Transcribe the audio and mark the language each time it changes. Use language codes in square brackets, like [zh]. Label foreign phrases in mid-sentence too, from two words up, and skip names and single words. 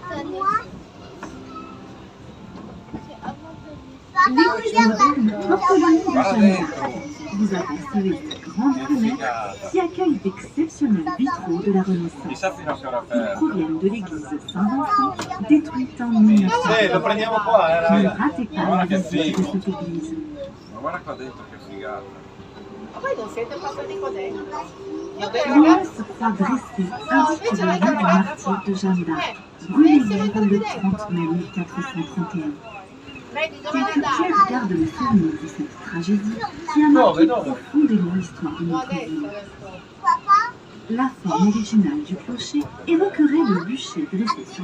[fr] Les rues modernes portent le nom de Jeanne d'Arc. Vous apercevez cette grande fenêtre qui accueille d'exceptionnels vitraux de la Renaissance. Ils proviennent de l'église Saint-Vincent, détruite en 1900. Ne ratez pas la visite de cette église. [it] Guarda qua dentro che figata. Ma poi non siete passati qua dentro? Io per [fr] L'homme [it] ragazzi, [fr] se croit dressé, indique le lieu du martyre de Jeanne d'Arc, brûlé hier le 30 mai 1431. [it] vedi dove [fr] Quelques [it] andare? [fr] pieds gardent le souvenir de cette tragédie qui a marqué profondément l'histoire de [it] No, [fr] notre [it] adesso, [fr] ville. [it] adesso. [fr] La forme originale du clocher évoquerait le bûcher dressé sur